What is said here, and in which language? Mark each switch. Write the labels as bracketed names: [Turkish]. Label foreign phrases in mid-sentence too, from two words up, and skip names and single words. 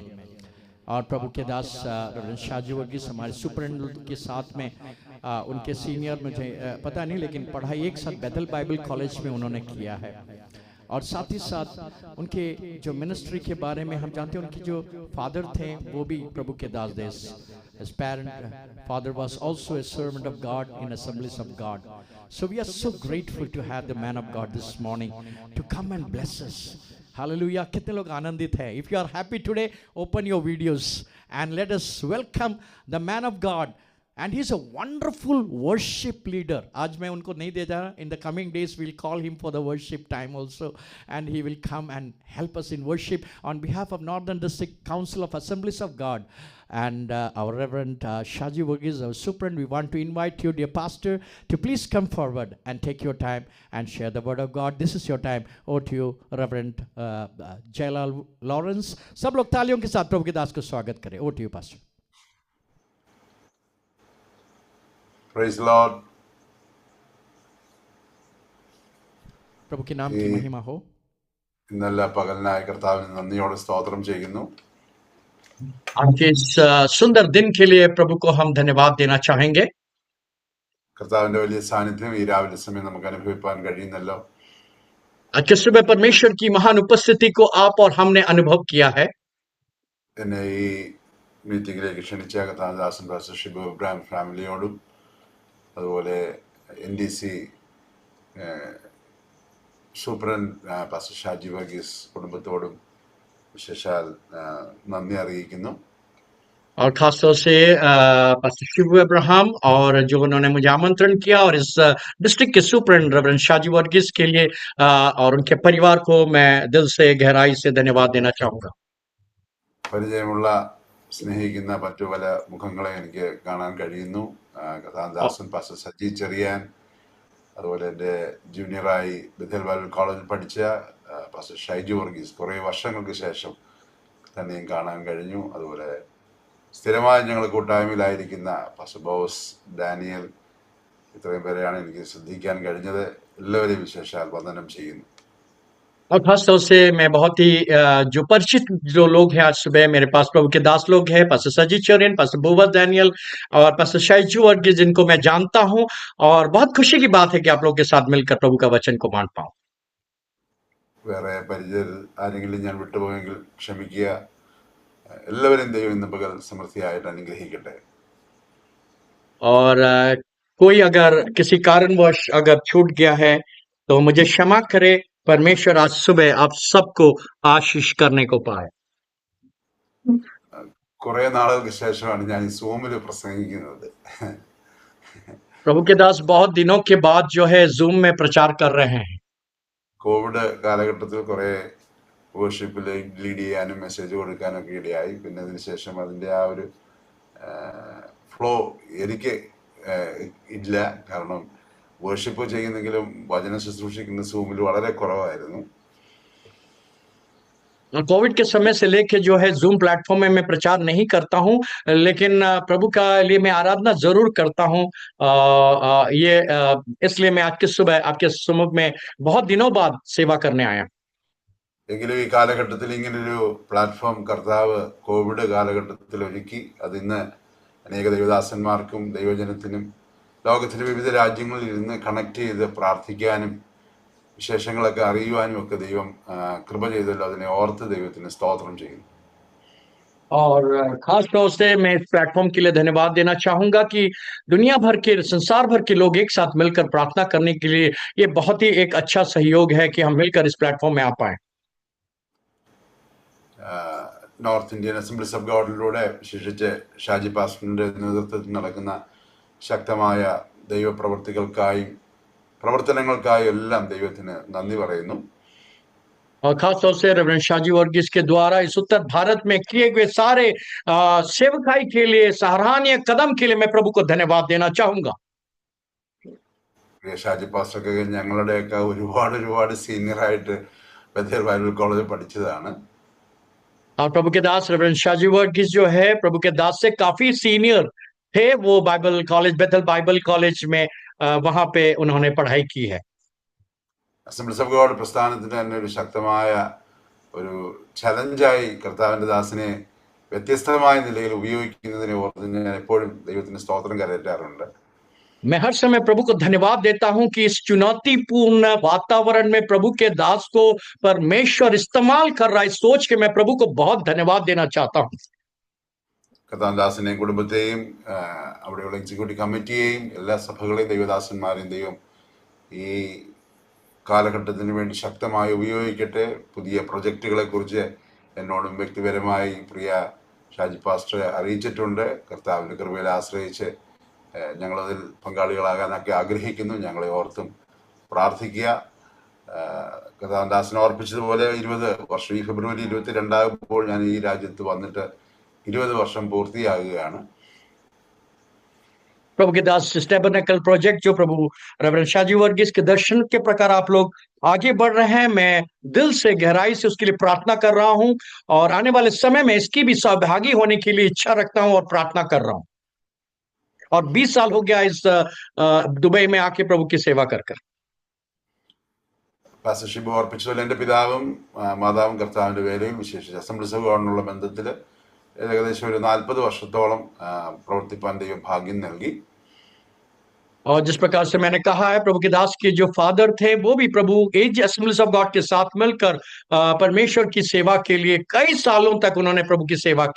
[Hindi] और प्रभु के दास शाजी वर्गीस हमारे सुपरिटेंडेंट के साथ में उनके सीनियर, मुझे पता नहीं, लेकिन पढ़ाई एक साथ बैथल बाइबल कॉलेज में उन्होंने किया है. और साथ ही साथ उनके जो मिनिस्ट्री के बारे में हम जानते हैं, उनके जो फादर थे वो भी प्रभु के दास देश. [English] His father was also a servant of God in Assemblies of God. So we are so grateful to have the man of God this morning to come and bless us. [Hindi] Hallelujah. कितने लोग आनंदित हैं? [English] If you are happy today, open your videos and let us welcome the man of God. And he's a wonderful worship leader. आज मैं उनको नहीं दे जा रहा. In the coming days, we'll call him for the worship time also. And he will come and help us in worship on behalf of Northern District Council of Assemblies of God. And our Reverend Shaji Verghese, our superintendent, we want to invite you, dear pastor, to please come forward and take your time and share the word of God. This is your time. Over to you, Reverend Jailal Lawrence. [Hindi] सब लोग तालियों के साथ प्रभु के दास को स्वागत करें. [English] Over to you, pastor. Praise the Lord. [Hindi] प्रभु के नाम की महिमा हो. [Malayalam] ഇന്നല്ല പകലിനായ കർത്താവിന് നന്ദിയോടെ സ്തോത്രം ചെയ്യുന്നു. [Hindi] आज के इस सुंदर दिन के लिए प्रभु को हम धन्यवाद देना चाहेंगे. [Malayalam] കർത്താവിന്റെ വലിയ സാന്നിധ്യം ഈ രാവിലെ സമയം നമുക്ക് അനുഭവിപ്പാൻ കഴിയുന്നല്ലോ. [Hindi] आज के सुबह परमेश्वर की महान उपस्थिति को आप और हमने अनुभव किया है. [Malayalam] എന്നെ ഈ മീറ്റിംഗിലേക്ക് ക്ഷണിച്ച കർത്താദാസൻ പാസ്റ്റർ ഷിബു ഇബ്രാഹിം ഫാമിലിയോടും അതുപോലെ NDC സൂപ്രണ്ട് പാസ്റ്റർ ഷാജി വർഗീസ് കുടുംബത്തോടും വിശേഷാൽ നന്ദി അറിയിക്കുന്നു. [Hindi] और खासतौर से पास्टर शिबू अब्राहम और जो उन्होंने मुझे आमंत्रण किया, और इस डिस्ट्रिक्ट के सुपरिटेंडेंट रेवरेंड शाजी वर्गीस के लिए और उनके परिवार को मैं दिल से गहराई से धन्यवाद देना चाहूंगा. [Malayalam] പരിചയമുള്ള സ്നേഹിക്കുന്ന മറ്റു പല മുഖങ്ങളെ എനിക്ക് കാണാൻ കഴിയുന്നു. കഥാദാസൻ പാസ്റ്റർ സജി ചെറിയാൻ, അതുപോലെ എൻ്റെ ജൂനിയറായി ബഥൽ ബൈബിൾ കോളേജിൽ പഠിച്ച പാസ്റ്റർ ഷൈജു വർഗീസ് കുറേ വർഷങ്ങൾക്ക് ശേഷം തന്നെയും കാണാൻ കഴിഞ്ഞു. അതുപോലെ സ്ഥിരമായി ഞങ്ങൾ കൂട്ടായ്മയിലായിരിക്കുന്ന പാസ്റ്റർ ബോസ്, ഡാനിയൽ, ഇത്രയും പേരെയാണ് എനിക്ക് ശ്രദ്ധിക്കാൻ കഴിഞ്ഞത്. എല്ലാവരെയും വിശേഷാൽ വന്ദനം ചെയ്യുന്നു. [Hindi] और खासतौर से मैं बहुत ही जो परिचित जो लोग हैं आज सुबह मेरे पास प्रभु के दास लोग हैं, पास्टर सजी चरियन, पास्टर बोवस डैनियल और पास्टर शाइजू वर्गीस, जिनको मैं जानता हूं, और बहुत खुशी की बात है कि आप लोगों के साथ मिलकर प्रभु का वचन को मान पाऊं. [Malayalam] വേറെ പരിചയം ആരെങ്കിലും ഞാൻ വിട്ടുപോയെങ്കിൽ ക്ഷമിക്കുക. എല്ലാവരും ദൈവം ഇന്ന് പകൽ സമൃദ്ധിയായിട്ട് അനുഗ്രഹിക്കട്ടെ. [Hindi] और कोई अगर किसी कारणवश अगर छूट गया है तो मुझे क्षमा करे. परमेश्वर आज सुबह आप सबको आशीष करने को पाए. [Malayalam] കുറെ നാളുകൾക്ക് ശേഷമാണ് ഞാൻ ഈ സൂമിൽ പ്രസംഗിക്കുന്നത്. [Hindi] प्रभु के दास बहुत दिनों के बाद जो है जूम में प्रचार कर रहे हैं. [Malayalam] കോവിഡ് കാലഘട്ടത്തിൽ കുറെ വർഷിപ്പിൽ ലീഡ് ചെയ്യാനും മെസ്സേജ് കൊടുക്കാനൊക്കെ ഇടയായി. പിന്നെ അതിനുശേഷം അതിൻ്റെ ആ ഒരു ഫ്ലോ എനിക്ക് ഇല്ല. കാരണം വർഷിപ്പ് ചെയ്യുന്നെങ്കിലും വചന ശുശ്രൂഷിക്കുന്ന സൂമിൽ വളരെ കുറവായിരുന്നു. [Hindi] कोविड के समय से लेके जो है जूम प्लेटफॉर्म में मैं प्रचार नहीं करता हूं, लेकिन प्रभु का लिए मैं आराधना जरूर करता हूं। इसलिए मैं आज की सुबह आपके सम्मुख में बहुत दिनों बाद सेवा करने आया। [Malayalam] എങ്കിലും ഈ കാലഘട്ടത്തിൽ ഇങ്ങനൊരു പ്ലാറ്റ്ഫോം കർത്താവ് കോവിഡ് കാലഘട്ടത്തിൽ ഒരുക്കി. അതിന്ന് അനേക ദൈവദാസന്മാർക്കും ദൈവജനത്തിനും ലോകത്തിലെ വിവിധ രാജ്യങ്ങളിൽ ഇരുന്ന് കണക്ട് ചെയ്ത് പ്രാർത്ഥിക്കാനും വിശേഷങ്ങളൊക്കെ അറിയുവാനും ഒക്കെ ദൈവം കൃപ ചെയ്തല്ലോ. അതിനെ ഓർത്ത് ദൈവത്തിന് സ്തോത്രം ചെയ്യുന്നു. [Hindi] और खास तौर से मैं इस प्लेटफॉर्म के लिए धन्यवाद देना चाहूंगा कि दुनिया भर के, संसार भर के लोग एक साथ मिलकर प्रार्थना करने के लिए ये बहुत ही एक अच्छा सहयोग है कि हम मिलकर इस प्लेटफॉर्म में आ पाए। [Malayalam] നോർത്ത് ഇന്ത്യൻ അസംബ്ലീസ് ഓഫ് ഗോഡിലൂടെ വിശേഷിച്ച് ഷാജി പാസ്റ്ററിന്റെ നേതൃത്വത്തിൽ നടക്കുന്ന ശക്തമായ ദൈവപ്രവർത്തികൾക്കായും പ്രവർത്തനങ്ങൾക്കായും എല്ലാം ദൈവത്തിന് നന്ദി പറയുന്നു. [Hindi] और खास तौर से रेवरेंड शाजी वर्गीस के द्वारा इस उत्तर भारत में किए हुए सारे सेवकाई के लिए, सराहनीय कदम के लिए मैं प्रभु को धन्यवाद देना चाहूंगा। [Malayalam] ഷാജി പാസ്റ്ററൊക്കെ ഞങ്ങളുടെയൊക്കെ ഒരുപാട് സീനിയറായിട്ട് ബഥേൽ ബൈബിൾ കോളേജിൽ പഠിച്ചതാണ്. [Hindi] और प्रभु के दास रेवरेंड शाजी वर्गीस जो है प्रभु के दास से काफी सीनियर थे। वो बाइबल कॉलेज, बेथल बाइबल कॉलेज में वहां पे उन्होंने पढ़ाई की है। [Malayalam] അസംബ്ലീസ് ഓഫ് ഗോഡ് പ്രസ്ഥാനത്തിന് തന്നെ ഒരു ശക്തമായ ഒരു ചലഞ്ചായി കർത്താവിന്റെ ദാസനെ വ്യത്യസ്തമായ നിലയിൽ ഉപയോഗിക്കുന്നതിനെ ഓർത്ത് ഞാൻ എപ്പോഴും ദൈവത്തിന് സ്തോത്രം കരയറ്റാറുണ്ട്. [Hindi] मैं हर समय प्रभु को धन्यवाद देता हूं कि इस चुनौतीपूर्ण वातावरण में प्रभु के दास को परमेश्वर इस्तेमाल कर रहा है। इस सोच के मैं प्रभु को बहुत धन्यवाद देना चाहता हूं। [Malayalam] കർത്താദാസനെയും കുടുംബത്തെയും അവിടെയുള്ള [English] executive committee [Malayalam] എല്ലാ സഭകളെയും ദൈവദാസന്മാരെയും ദൈവം ഈ കാലഘട്ടത്തിന് വേണ്ടി ശക്തമായി ഉപയോഗിക്കട്ടെ. പുതിയ പ്രൊജക്റ്റുകളെ കുറിച്ച് എന്നോടും വ്യക്തിപരമായി പ്രിയ ഷാജി പാസ്റ്റർ അറിയിച്ചിട്ടുണ്ട്. കർത്താവിന്റെ കൃപയിൽ ആശ്രയിച്ച് ഞങ്ങളതിൽ പങ്കാളികളാകാനൊക്കെ ആഗ്രഹിക്കുന്നു. ഞങ്ങളെ ഓർത്തും പ്രാർത്ഥിക്കുക. കർത്താദാസനെ ഓർപ്പിച്ചതുപോലെ 20 വർഷം, ഈ ഫെബ്രുവരി 22 ഞാൻ ഈ രാജ്യത്ത് വന്നിട്ട് 20 വർഷം പൂർത്തിയാകുകയാണ്. [Hindi] प्रभु के दास [English] tabernacle project [Hindi] जो प्रभु रेवरेंड शाजी वर्गीस के दर्शन के प्रकार आप लोग आगे बढ़ रहे हैं, मैं दिल से गहराई से उसके लिए प्रार्थना कर रहा हूं और आने वाले समय में इसकी भी सहभागी होने के लिए इच्छा रखता हूं और प्रार्थना कर रहा हूं। और 20 साल हो गया इस दुबई में आके प्रभु की सेवा कर कर। [Malayalam] പാസ്റ്റർ ഷിബു ഓർപ്പിച്ചതുപോലെ എൻ്റെ പിതാവും മാതാവും കർത്താവിൻ്റെ വേലയിൽ വിശേഷിച്ച് അസംബ്ലീസ് ഓഫ് ഗോഡിനുള്ള ബന്ധത്തിൽ ഏകദേശം ഒരു 40 വർഷത്തോളം പ്രവർത്തിപ്പാൻ ദൈവം ഭാഗ്യം നൽകി. [Hindi] और जिस प्रकार से मैंने कहा है, प्रभु के दास के जो फादर थे वो भी प्रभु एज असेंबलीज ऑफ गॉड के साथ मिलकर परमेश्वर की सेवा के लिए कई सालों तक उन्होंने प्रभु की सेवा की।